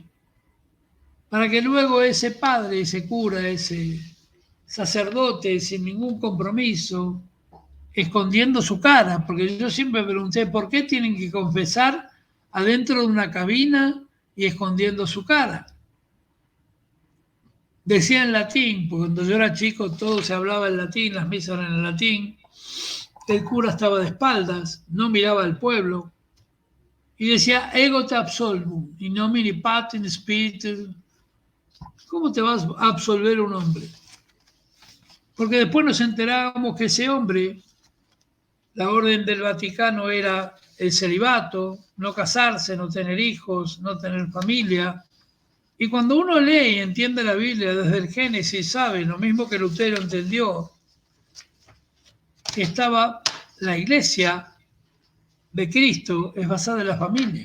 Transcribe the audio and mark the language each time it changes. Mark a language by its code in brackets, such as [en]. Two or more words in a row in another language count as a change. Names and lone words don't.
[es] Para que luego ese padre, ese cura, ese sacerdote, sin ningún compromiso, escondiendo su cara, porque yo siempre pregunté, ¿por qué tienen que confesar adentro de una cabina y escondiendo su cara? Decía en latín, porque cuando yo era chico todo se hablaba en latín, las misas eran en latín, el cura estaba de espaldas, no miraba al pueblo, y decía, [la] ego te absolvo, in nomine Patris Spiritus. [es] ¿Cómo te vas a absolver un hombre? Porque después nos enterábamos que ese hombre, la orden del Vaticano era el celibato, no casarse, no tener hijos, no tener familia. Y cuando uno lee y entiende la Biblia desde el Génesis, sabe, lo mismo que Lutero entendió, que estaba la iglesia de Cristo es basada en la familia.